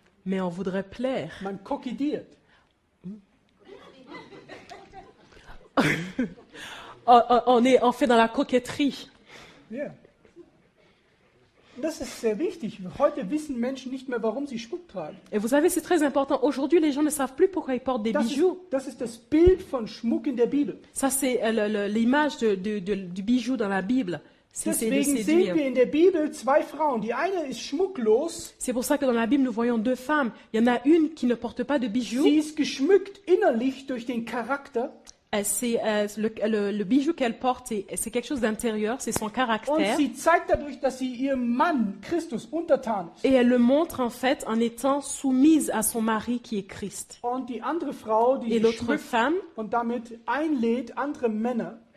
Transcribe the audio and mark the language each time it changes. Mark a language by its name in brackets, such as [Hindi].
[French] Mais on voudrait plaire. [German] Man kokettiert. [French] On fait dans la coquetterie. [German] Ja. Das ist sehr wichtig. Heute wissen Menschen nicht mehr, warum sie Schmuck tragen. [French] Et vous savez, c'est très important. Aujourd'hui, les gens ne savent plus pourquoi ils portent des bijoux. [German] Das ist das Bild von Schmuck in der Bibel. [French] Ça, c'est l'image du bijou dans la Bible. C'est de [German] Deswegen sehen [French] séduire. [German] wir in der Bibel zwei Frauen. Die eine ist schmucklos. [French] C'est pour ça que dans la Bible, nous voyons 2 femmes. Il y en a une qui ne porte pas de bijoux. [German] Sie ist geschmückt innerlich durch den Charakter. [French] Le bijou qu'elle porte, c'est quelque chose d'intérieur, c'est son [German] Und [French] caractère. [German] sie zeigt dadurch, dass sie ihrem Mann, Christus, untertan ist. [French] Et elle le montre en fait en étant soumise à son mari qui est Christ. [German] Und die andere Frau, die [French] Et [German] sich [French] l'autre [German] schmückt [French] femme [German] und damit einlädt, andere Männer,